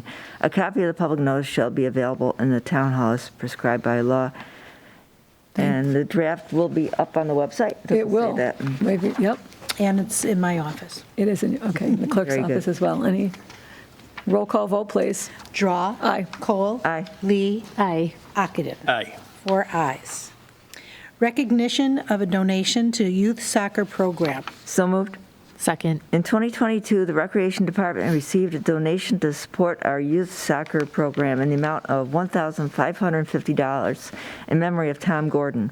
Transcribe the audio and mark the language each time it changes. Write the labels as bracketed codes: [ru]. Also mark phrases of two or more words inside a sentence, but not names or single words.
[en] A copy of the public notice shall be available in the town hall as prescribed by law. And the draft will be up on the website. It will. Say that. Maybe, yep. And it's in my office. It is in, okay, in the clerk's Very good. office as well. Any roll call vote, please. Drawe. Aye. Kohl. Aye. Lee. Aye. Ockenden. Aye. 4 ayes. Recognition of a donation to youth soccer program. So moved. Second. In 2022, the Recreation Department received a donation to support our youth soccer program in the amount of $1,550 in memory of Tom Gordon.